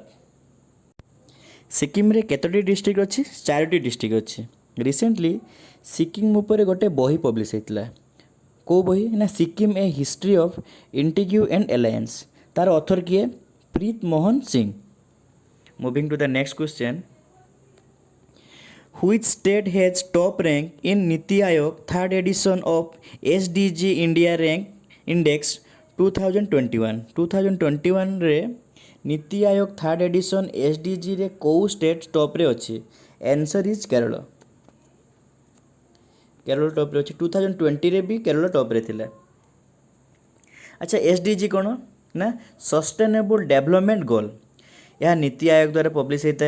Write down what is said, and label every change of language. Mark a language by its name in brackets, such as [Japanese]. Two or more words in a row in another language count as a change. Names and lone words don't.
[Odia] ସିକିମ୍ରେ କେତୋଟି ଡିଷ୍ଟ୍ରିକ୍ଟ ଅଛି? 4ଟି ଡିଷ୍ଟ୍ରିକ୍ଟ ଅଛି। ରିସେଣ୍ଟଲି ସିକିମ୍ ଉପରେ ଗୋଟେ ବହି ପବ୍ଲିଶ ହେଇଥିଲା। କେଉଁ ବହି? ନା ସିକିମ୍ ଏ ହିଷ୍ଟ୍ରି ଅଫ୍ ଇଣ୍ଟିଗ୍ୟୁ ଆଣ୍ଡ ଆଲାଏନ୍ସ। ତାର ଅଥର କିଏ? ପ୍ରୀତ ମୋହନ ସିଂ। [English] moving to the next question, which state has top rank in Niti Aayog third edition of SDG India Rank Index 2021? [Odia] 2021 ରେ ନୀତି ଆୟୋଗ [English] third edition [Odia] SDGରେ କେଉଁ ଷ୍ଟେଟ୍ ଟପ୍ରେ ଅଛି? [English] answer is [Odia] କେରଳ। କେରଳ ଟପ୍ରେ ଅଛି। 2020ରେ ବି କେରଳ ଟପ୍ରେ ଥିଲା। ଆଚ୍ଛା, SDG କ'ଣ? ନା [English] sustainable development goal. [Odia] ଏହା ନୀତି ଆୟୋଗ ଦ୍ୱାରା ପବ୍ଲିଶ ହେଇଥାଏ।